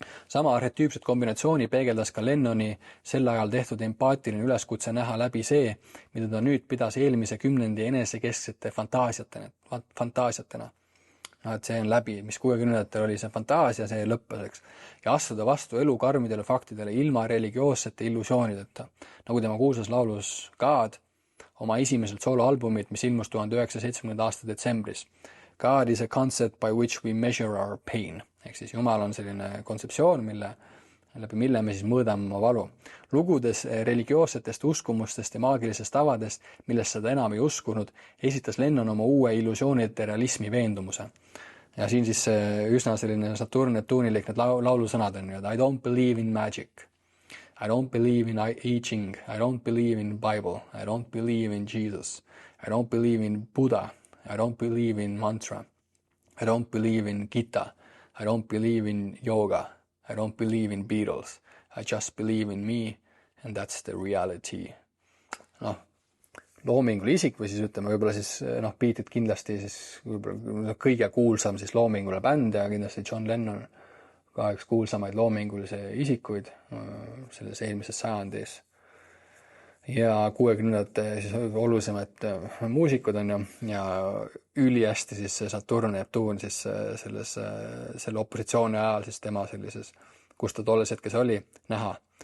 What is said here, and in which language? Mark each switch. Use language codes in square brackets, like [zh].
[et] Sama arhetüüpset kombinatsiooni peegeldas ka Lennoni sel ajal tehtud empaatiline üleskutse näha läbi see, mida ta nüüd pidas eelmise kümnendi enesekesksete fantaasiatena. Et see on läbi, mis 60-ndatel oli see fantaasia, see lõppeseks. Ja astuda vastu elu karmidele faktidele ilma religioossete illusioonideta, nagu tema kuulsas laulus God, oma esimeselt sooloalbumit, mis ilmus 1970 aasta detsembris. [en] God is a concept by which we measure our pain. [et] Ehk siis Jumal on selline kontseptsioon, läbi mille me siis mõõdame oma valu. Lugudes religioossetest uskumustest ja maagilisest tavadest, millest seda enam ei uskunud, esitas Lennon oma uue illusioonide realismi veendumuse. Ja siin siis üsna selline Saturn-Neptuunilik need laulusõnad on [en] I don't believe in magic. I don't believe in I Ching. I don't believe in Bible. I don't believe in Jesus. I don't believe in Buddha. I don't believe in mantra. I don't believe in Gita. I don't believe in yoga. I don't believe in Beatles. I just believe in me and that's the reality. [et] Loomingule isik või siis ütleme võib-olla siis Beatid kindlasti siis kõige kuulsam siis loomingule bänd ja kindlasti John Lennon ka üks kuulsamaid loomingulise isikuid selles eelmises sajandis. Ja 60-ndate siis olulisemad muusikud on ja ülihästi siis see Saturn ja Neptuun siis selle opositsiooni ajal siis tema sellises, kus ta tolles hetkes oli, näha.